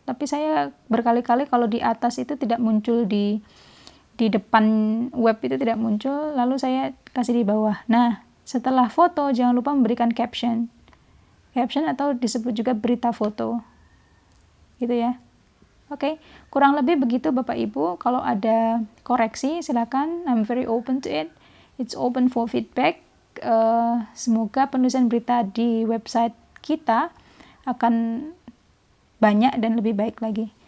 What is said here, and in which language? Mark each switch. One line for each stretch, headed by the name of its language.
Indonesian: Tapi saya berkali-kali kalau di atas itu tidak muncul, di depan web itu tidak muncul, lalu saya kasih di bawah. Nah, setelah foto jangan lupa memberikan caption atau disebut juga berita foto. Gitu ya. Oke, kurang lebih begitu Bapak Ibu. Kalau ada koreksi silakan,
English: I'm very open to it. It's open for feedback.
Indonesian: Semoga penulisan berita di website kita akan banyak dan lebih baik lagi.